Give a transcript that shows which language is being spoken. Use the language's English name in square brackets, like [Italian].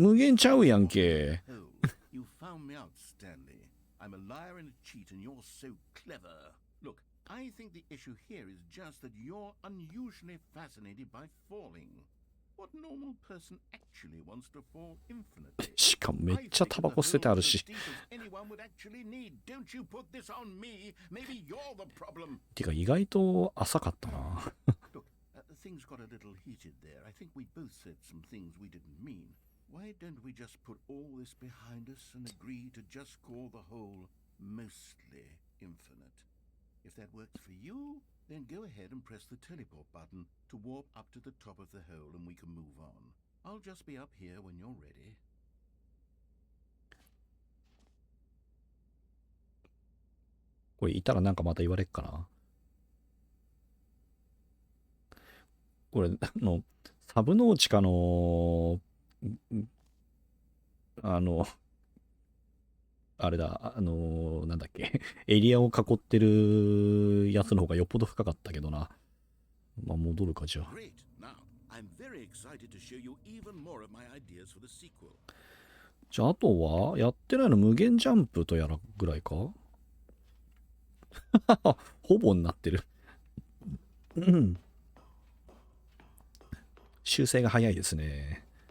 [Japanese] 無限ちゃうやんけ。 [English] Oh, you found me out, Stanley. I'm a liar and a cheat, and you're so clever. Look, I think the issue here is just that you're unusually fascinated by falling. What normal person actually wants to fall infinitely? [Japanese] しかもめっちゃタバコ捨ててあるし。 [English] Anyone would actually need. Don't you put this on me? Maybe you're the problem. [Japanese] てか意外と浅かったな。 [English] Look, things got a little heated there. I think we both said some things we didn't mean. Why don't we just put all this behind us and agree to just call the hole mostly infinite? If that works for you, then go ahead and press the teleport button to warp up to the top of the hole and we can move on. I'll just be up here when you're ready. [Japanese] これいたらなんかまた言われっかな。これサブノーチカのあれだ、なんだっけ、エリアを囲ってるやつの方がよっぽど深かったけどな。まあ戻るかじゃあ。 [English] Great. Now, I'm very excited to show you even more of my ideas for the sequel. [Japanese] じゃああとはやってないの無限ジャンプとやらぐらいか。ほぼになってる。うん。修正が早いですね。